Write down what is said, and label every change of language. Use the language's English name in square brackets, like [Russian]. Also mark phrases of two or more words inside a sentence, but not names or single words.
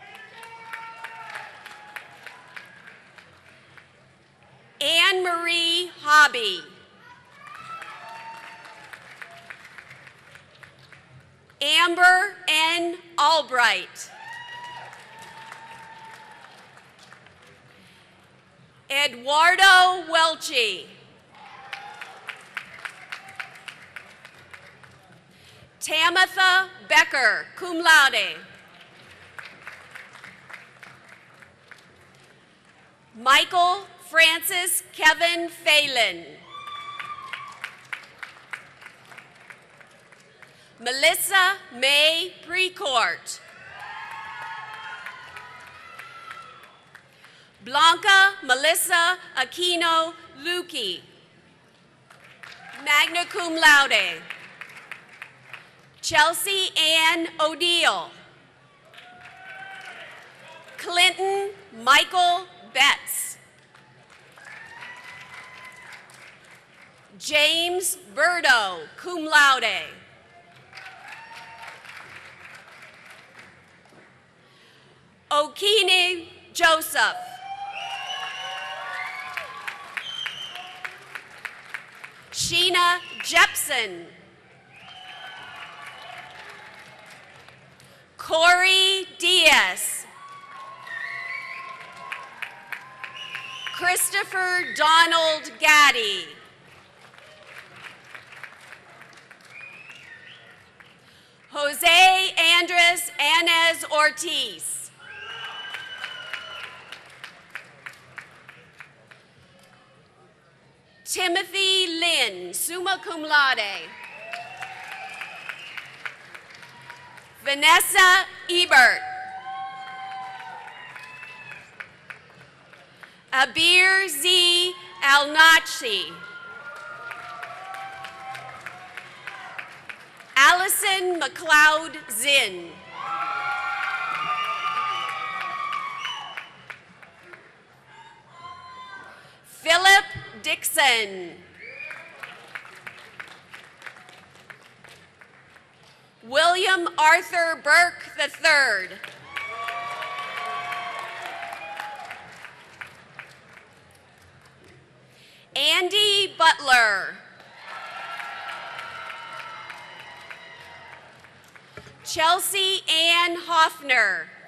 [English] Anne Marie Hobby. Amber N. Albright. Eduardo Welchie. Tamitha Becker, [Latin] cum laude. [English] Michael Francis Kevin Phelan. Melissa May Precourt. Blanca Melissa Aquino Luque, [Latin] magna cum laude. [English] Chelsea Ann O'Deal. Clinton Michael Betts. James Burdo, [Latin] cum laude. [English] Okini Joseph. Sheena Jepson. Corey Diaz. Christopher Donald Gaddy. Jose Andres Anez Ortiz. Timothy Lin, [Latin] summa cum laude. [English] Vanessa Ebert. Abir Z. Al-Nachi. Allison McLeod Zinn. Philip Dixon. William Arthur Burke III. Andy Butler. Chelsea Ann Hoffner.